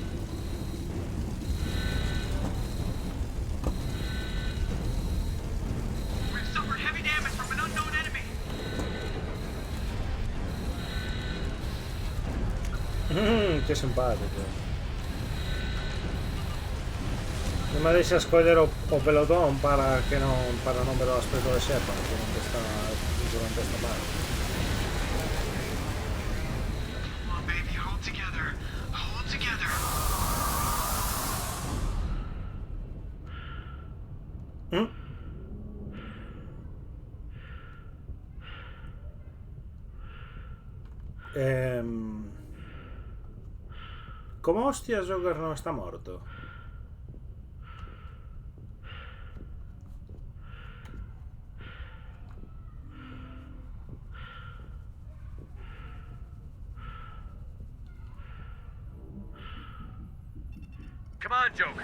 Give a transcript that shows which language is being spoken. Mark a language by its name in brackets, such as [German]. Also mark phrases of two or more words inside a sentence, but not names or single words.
[English] We've suffered heavy damage from an unknown enemy. [Spanish] Qué simpático. [Galician] Non me deixa escoller o pelotón para non ver o aspecto de Shepard durante esta parte. [English] Come on, baby, hold together. Hold together. [Spanish] ¿Cómo hostias Joker no está muerto? [English] Come on, Joker.